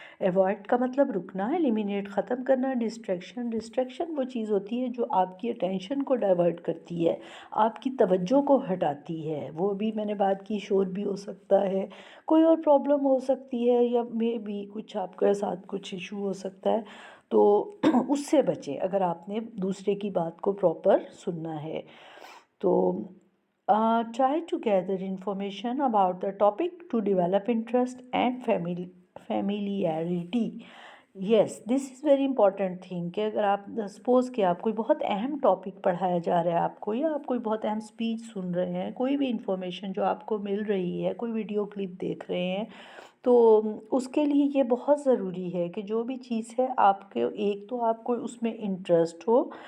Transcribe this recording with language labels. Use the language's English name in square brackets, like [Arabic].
[Urdu] Avoid کا مطلب رکنا، ایلیمینیٹ ختم کرنا. ڈسٹریکشن وہ چیز ہوتی ہے جو آپ کی اٹینشن کو ڈائیورٹ کرتی ہے، آپ کی توجہ کو ہٹاتی ہے. وہ بھی میں نے بات کی، شور بھی ہو سکتا ہے، کوئی اور پرابلم ہو سکتی ہے، یا مے بی کچھ آپ کے ساتھ کچھ ایشو ہو سکتا ہے، تو اس سے بچیں اگر آپ نے دوسرے کی بات کو پراپر سننا ہے. [English] تو try to gather information about the topic to develop interest and familiarity. Yes, this is very important thing [Urdu] کہ اگر آپ سپوز کہ آپ کوئی بہت اہم ٹاپک پڑھایا جا رہا ہے آپ کو، یا آپ کوئی بہت اہم اسپیچ سن رہے ہیں، کوئی بھی انفارمیشن جو آپ کو مل رہی ہے، کوئی ویڈیو کلپ دیکھ رہے ہیں، تو اس کے لیے یہ بہت ضروری ہے کہ جو بھی چیز ہے آپ کے، ایک تو آپ کو اس میں انٹرسٹ ہو،